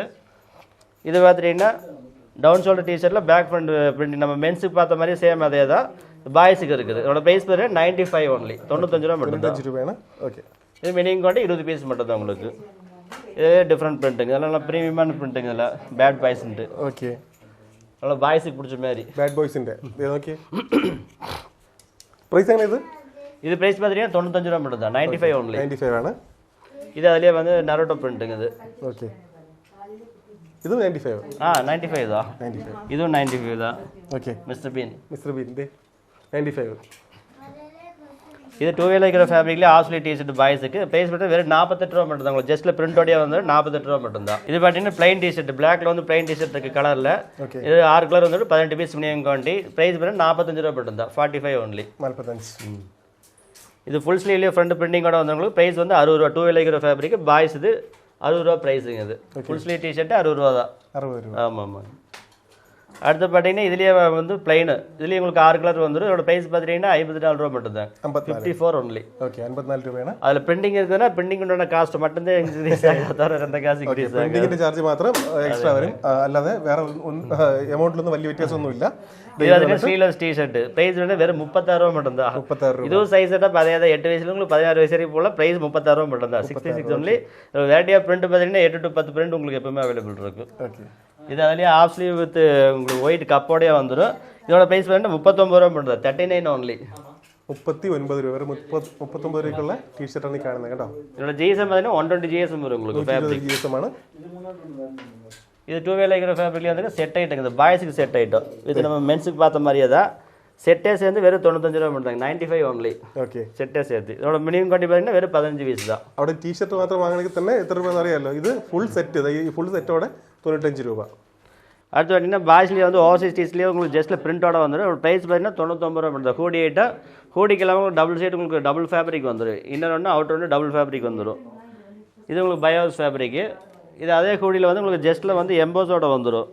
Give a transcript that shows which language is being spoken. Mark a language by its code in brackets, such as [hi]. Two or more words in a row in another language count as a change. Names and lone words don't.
[ta] இது பார்த்துட்டிங்கன்னா [en] down shoulder t-shirt back front print [ta] நம்ம மென்ஸுக்கு பார்த்த மாதிரி சேம் அதே தான் பாய்ஸுக்கு இருக்குது. இதோட ப்ரைஸ் பார்த்தீங்கன்னா 95 ஒன்லி 95 ரூபா மட்டும் தான். 95 ரூபாய்னா ஓகே. இது [en] minimum quantity [ta] 20 பீஸ் மட்டும் தான் உங்களுக்கு. இதே [en] different prints, [ta] இதெல்லாம் நல்லா ப்ரீமியமான பிரிண்ட்டுங்க. இதில் [en] bad boys [ta] ஓகே நல்லா பாய்ஸுக்கு பிடிச்ச மாதிரி [en] bad boys [ml] ഓക്കെ. പ്രൈസ് എങ്ങനെ ഇത്? [ta] இது ப்ரைஸ் பார்த்தீங்கன்னா 95 ரூபா மட்டும் தான். 95 ஒன்லி. [ml] 95 ആണ്. [ta] இது அதிலே வந்து நரோட்டோ பிரிண்ட்டுங்க இது. ஓகே இது 95. 95 தான். 95 இதுவும் 95 தான். ஓகே மிஸ்டர் பீன் [ml] ദേ 95. [ta] இது 2 [en] way lycra fabric half t-shirt boys price [ta] மட்டும் வெறும் 48 ரூபா மட்டும் தான். உங்களுக்கு ஜஸ்ட்டில் பிரிண்டோடய வந்து 48 ரூபா மட்டும் தான். இது பார்த்தீங்கன்னா [en] plain t-shirt black [ta] வந்து [en] plain t-shirt [ta] இருக்குது கலரில். இது 6 கலர் வந்துட்டு 18 [en] piece minimum quantity. [ta] ப்ரைஸ் பண்ணி 45 ரூபா மட்டும் தான். 45 ஒன்லி. 45. இது [en] full sleeve front printing [ta] வந்தவங்களுக்கு ப்ரைஸ் வந்து 60 ரூபா. 2 [en] way lycra fabric boys [ta] இது 60 ரூபா ப்ரைஸுங்க. இது [en] full sleeve t-shirt [ta] 60 ரூபா தான். 60 ரூபா. ஆமாம் ஆமாம். அடுத்து பார்த்தீங்கன்னா இதுலேயே வந்து பிளைனு இதுலேயே உங்களுக்கு 6 கலர் வந்துடும். இதோட ப்ரைஸ் பார்த்தீங்கன்னா 54 ரூபா மட்டும் தான். 54 ஒன்லி. [ml] ஓகே 54 രൂപയാണ്. [ta] அதில் பிரிண்டிங் இருக்குதுன்னா பிரிண்டிங்கோட காஸ்ட் மட்டும்தான் இன்க்ரீஸ் ஆகும், தவிர ரெண்டு காசு இன்க்ரீஸ் ஆகும். [ml] പ്രിന്റിങ്ങിന്റെ ചാർജ് മാത്രം എക്സ്ട്രാ വരും, അല്ലാതെ വേറെ എമൗണ്ടിലൊന്നും വലിയ വ്യത്യാസമൊന്നുമില്ല. [ta] இது பார்த்தீங்கன்னா [en] sleeveless t-shirt price [ta] வந்து வெறும் 36 ரூபா மட்டும் தான். 36 ரூபா. இதுவும் [en] size setup [ta] அதே தான். 8 வயசுல உங்களுக்கு 16 வயசு வரைக்கும் போல ப்ரைஸ் 36 ரூபா மட்டும் தான். 66 ஒன்லி. [en] variety of print [ta] பார்த்தீங்கன்னா 8 to 10 பிரிண்ட் உங்களுக்கு எப்பவுமே அவைலபிள் இருக்கும். ஓகே இது அதுலேயே [en] half sleeve with [ta] உங்களுக்கு [en] white cup [ta] வந்துடும். இதோட ப்ரைஸ் பார்த்தீங்கன்னா 39 ரூபா மட்டும் தான். 39 ஒன்லி. [ml] 39 രൂപ വരെ 39 രൂപയ്ക്കുള്ള ടീഷർട്ടാണ് ഈ കാണുന്നത് കേട്ടോ. [ta] இதோட ஜிஎஸ்எம் பார்த்தீங்கன்னா 120 GSM வரும் உங்களுக்கு ஃபேப்ரிக். [ml] GSM-ആണ്. [ta] இது 2 [en] way lycra fabric [ta] வந்து [en] set item. [ta] இது பாய்ஸுக்கு [en] set item. [ta] இது நம்ம மென்ஸுக்கு பார்த்த மாதிரியே தான். செட்டே சேர்ந்து வெறும் 95 ரூபா மட்டும். 95 ஒன்லி. [ml] ഓക്കെ [ta] செட்டே சேர்த்து இதோட [en] minimum quantity [ta] பார்த்தீங்கன்னா [ml] വെറും 15 പീസ് [ta] தான். [ml] അവിടെ ടീഷർട്ട് മാത്രം വാങ്ങണമെങ്കിൽ തന്നെ എത്ര രൂപ അറിയാമല്ലോ. ഇത് [en] full set, [ml] ഈ [en] full set [ml] 95 രൂപ. [ta] அடுத்து பார்த்தீங்கன்னா பாய்ஸ்லேயே வந்து [en] oversize tees [ta] உங்களுக்கு ஜஸ்ட்டில் பிரிண்டோட வந்துடும். ஒரு ப்ரைஸ் பார்த்தீங்கன்னா 99 ரூபா மட்டும் தான். [en] hoodie item [ta] ஹூடிக்கு இல்லாமல் உங்களுக்கு [en] double side [ta] உங்களுக்கு [en] double fabric [ta] வந்துடும். இன்னொரு ஒன்று அவுட்டர் ஒன்று [en] double fabric [ta] வந்துடும். இது உங்களுக்கு பயோஸ் ஃபேப்ரிக்கு. இது அதே ஹூடியில் வந்து உங்களுக்கு ஜஸ்ட்டில் வந்து எம்போஸோட வந்துடும்.